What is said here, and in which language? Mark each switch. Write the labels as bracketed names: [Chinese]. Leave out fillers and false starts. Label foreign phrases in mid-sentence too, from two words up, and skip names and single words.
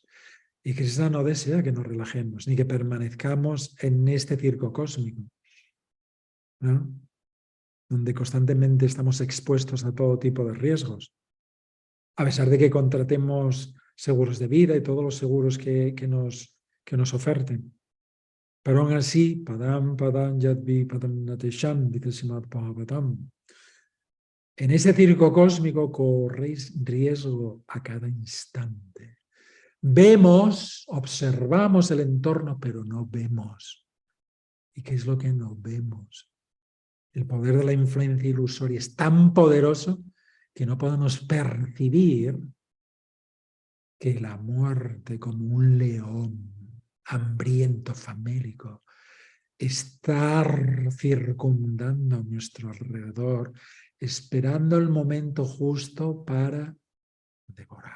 [Spanish] Y Krishna no desea que nos relajemos, ni que permanezcamos en este circo cósmico, ¿no?, donde constantemente estamos expuestos a todo tipo de riesgos. A pesar de que contratemos seguros de vida y todos los seguros que nos oferten. Pero aún así, [Sanskrit] पदम्, पदम्, यद्वि, पदम्, नतेषम्, [Spanish] dice Srimad Bhagavatam. En ese circo cósmico corréis riesgo a cada instante. Vemos, observamos el entorno, pero no vemos. ¿Y qué es lo que no vemos? El poder de la influencia ilusoria es tan poderoso que no podemos percibir que la muerte, como un león hambriento, famélico, está circundando a nuestro alrededor, esperando el momento justo para devorarnos.